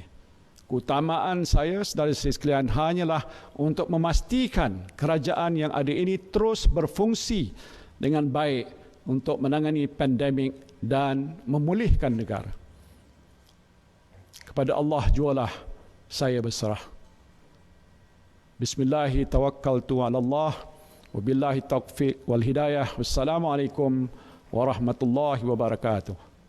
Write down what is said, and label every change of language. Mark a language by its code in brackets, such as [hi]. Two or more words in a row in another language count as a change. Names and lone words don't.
[ms] Keutamaan saya, saudara sekalian, hanyalah untuk memastikan kerajaan yang ada ini terus berfungsi dengan baik untuk menangani pandemik dan memulihkan negara. Kepada Allah jualah saya berserah. [ar] بسم الله توكلت على الله، وبالله التوفيق والهداية. والسلام عليكم ورحمة الله وبركاته.